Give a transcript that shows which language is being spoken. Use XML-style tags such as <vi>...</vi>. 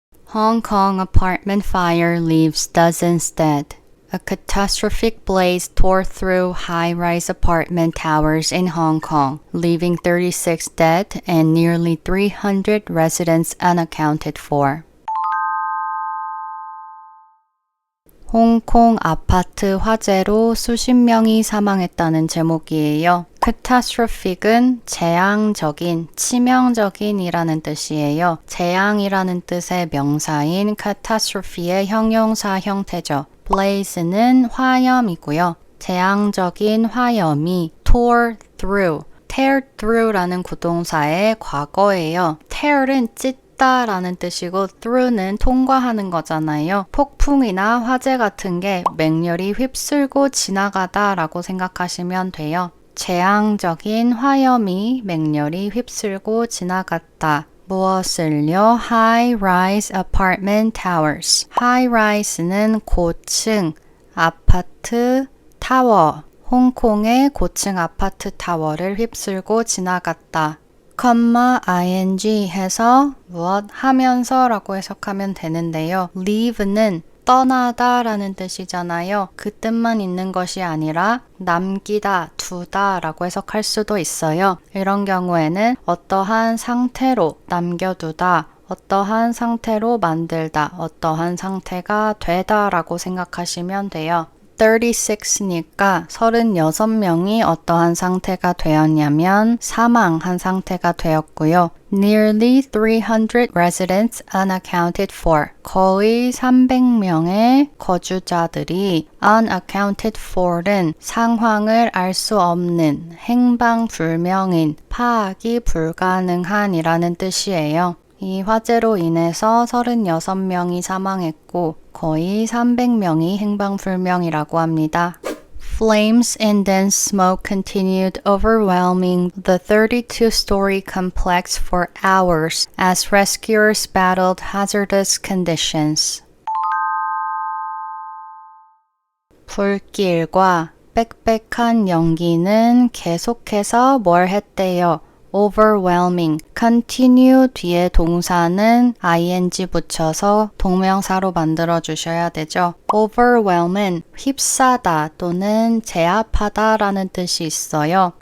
<en>Hong Kong apartment fire leaves dozens dead. A catastrophic blaze tore through high-rise apartment towers in Hong Kong, leaving 36 dead and nearly 300 residents unaccounted for.</en> <ko>홍콩 아파트 화재로 수십 명이 사망했다는 제목이에요. catastrophic은 재앙적인, 치명적인이라는 뜻이에요. 재앙이라는 뜻의 명사인 catastrophe의 형용사 형태죠. blaze는 화염이고요. 재앙적인 화염이 tore through, tear through라는 구동사의 과거예요. tear은 찢다라는 뜻이고 through는 통과하는 거잖아요. 폭풍이나 화재 같은 게 맹렬히 휩쓸고 지나가다라고 생각하시면 돼요. 재앙적인 화염이 맹렬히 휩쓸고 지나갔다. 무엇을요?</ko> <en>High-rise apartment towers.</en> <ko>High-rise는 고층 아파트 타워. 홍콩의 고층 아파트 타워를 휩쓸고 지나갔다. ing 해서 무엇 하면서 라고 해석하면 되는데요. leave는 떠나다 라는 뜻이잖아요. 그 뜻만 있는 것이 아니라 남기다, 두다 라고 해석할 수도 있어요. 이런 경우에는 어떠한 상태로 남겨두다, 어떠한 상태로 만들다, 어떠한 상태가 되다 라고 생각하시면 돼요. 36니까 36명이 어떠한 상태가 되었냐면 사망한 상태가 되었고요.</ko> <en>Nearly 300 residents unaccounted for.</en> <ko>거의 300명의 거주자들이 unaccounted for는 상황을 알 수 없는, 행방불명인, 파악이 불가능한이라는 뜻이에요. 이 화재로 인해서 36명이 사망했고 거의 300명이 행방불명이라고 합니다.</ko> <en>Flames and dense smoke continued overwhelming the 32-story complex for hours as rescuers battled hazardous conditions.</en> <ko>불길과 빽빽한 연기는 계속해서 뭘 했대요? overwhelming, continue 뒤에 동사는 ing 붙여서 동명사로 만들어 주셔야 되죠. overwhelm은 휩싸다 또는 제압하다 라는 뜻이 있어요.</ko>